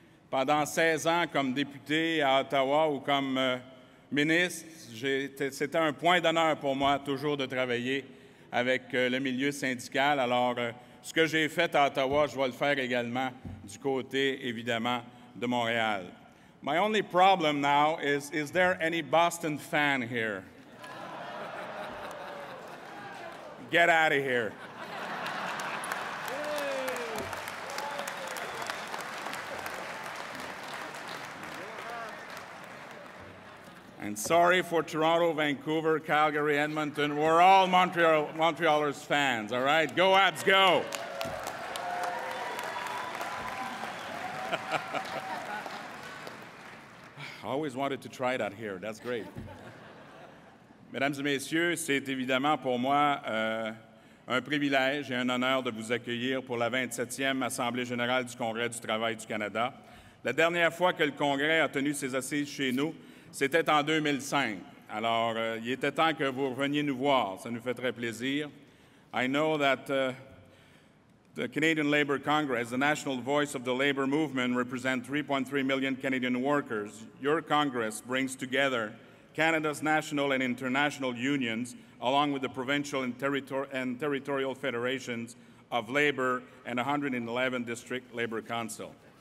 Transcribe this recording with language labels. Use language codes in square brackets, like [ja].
[fr] Pendant 16 ans comme député à Ottawa ou comme ministre, c'était un point d'honneur pour moi toujours de travailler avec le milieu syndical. Alors, ce que j'ai fait à Ottawa, je vais le faire également du côté, évidemment, de Montréal. [en] My only problem now is there any Boston fan here? Get out of here. And sorry for Toronto, Vancouver, Calgary, Edmonton. We're all Montrealers fans, all right? Go Habs, go! I always wanted to try that here. That's great. [fr] Mesdames et messieurs, c'est évidemment pour moi un privilège et un honneur de vous accueillir pour la 27e Assemblée générale du Congrès du travail du Canada. La dernière fois que le Congrès a tenu ses assises chez nous, c'était en 2005. Alors, il était temps que vous reveniez nous voir. Ça nous fait très plaisir. [en] I know that the Canadian Labour Congress, the national voice of the labour movement, represents 3.3 million Canadian workers. Your Congress brings together Canada's national and international unions, along with the provincial and territorial federations of labour and 111 district labour council.